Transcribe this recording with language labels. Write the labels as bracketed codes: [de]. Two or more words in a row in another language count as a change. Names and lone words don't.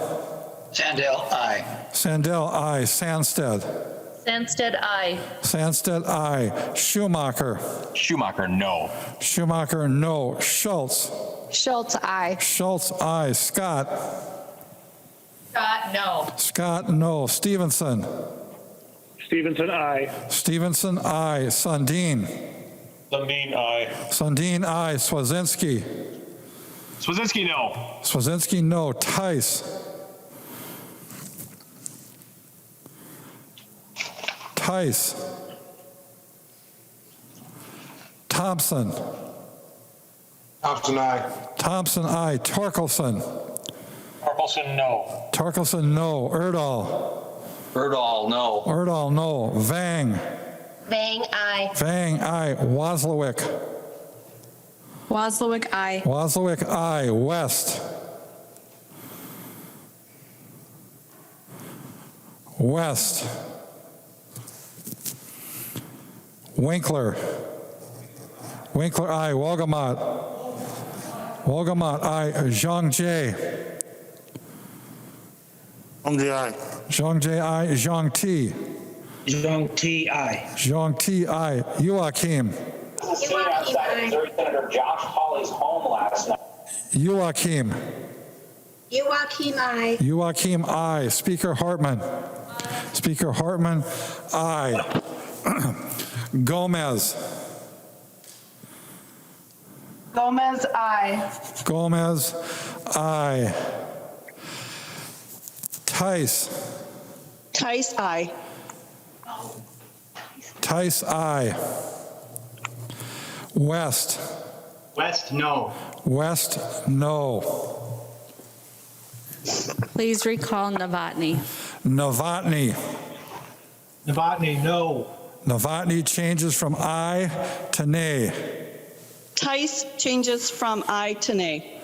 [en] Sandell, I. Sandell, I. Sandsted. Sandsted, I. Sandsted, I. Schumacher. Schumacher, no. Schumacher, no. Schultz. Schultz, I. Schultz, I. Scott. Scott, no. Scott, no. Stevenson. Stevenson, aye. Stevenson, aye. Sundin. Sundin, aye. Sundin, aye. Swazinski. Swazinski, no. Swazinski, no. Tice. Tice. Thompson. Thompson, aye. Thompson, aye. Torkelson. Torkelson, no. Torkelson, no. Erdahl. Erdahl, no. Erdahl, no. Vang. Vang, aye. Vang, aye. Wozlowick. Wozlowick, aye. Wozlowick, aye. West. West. Winkler. Winkler, aye. Wolgamott. Wolgamott, aye. Zhang Jie. Zhang Jie, aye. Zhang Jie, aye. Zhang Ti. Zhang T, aye. Zhang Ti, aye. Joachim. Senator Josh Hawley's home last night. Joachim. Joachim, aye. Joachim, aye. Speaker Hartman. Speaker Hartman, aye. Gomez. Gomez, aye. Gomez, aye. Tice. Tice, aye. Tice, aye. West. West, no. West, no. Please recall Novotny. Novotny. Novotny, no. Novotny changes from aye to nay. Tice changes from aye to nay.